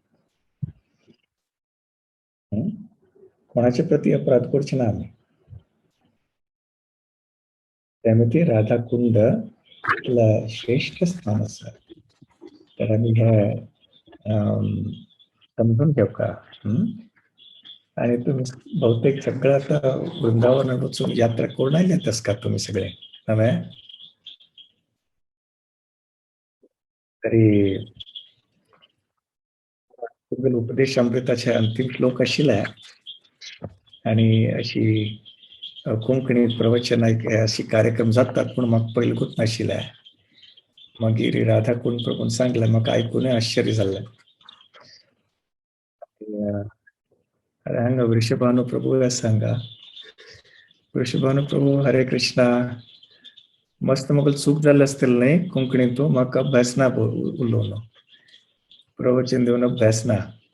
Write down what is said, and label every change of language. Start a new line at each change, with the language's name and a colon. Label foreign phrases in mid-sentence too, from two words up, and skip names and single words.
Konkani: कोणाचे प्रती अपराध करचे ना आमी. त्यामुळे राधाकुंड श्रेष्ठ स्थान आसा. तर आमी हे समजून घेवका.
Marathi: आणि तुम्ही बहुतेक सगळं आता वृंदावन यात्रा करून आल्यातच का तुम्ही सगळे नव्हे?
Konkani: तरी उपदेश अमृताचे अंतिम श्लोक आशिल्ले आणि अशी कोंकणी प्रवचन अशी कार्यक्रम जातात पण म्हाका पयलींकूच नाशिल्ले. मागीर राधा कोण प्रभून सांगलें म्हाका आयकूनय आश्चर्य जाल्लें. हांगा वृषभानुप्रभू आसा हांगा. वृषभानुप्रभू हरे कृष्णा. मस्त म्हाका चूक जाल्ली आसतली न्ही कोंकणीतून म्हाका अभ्यास ना उलोवन. प्रवचन दिवन अभ्यास ना.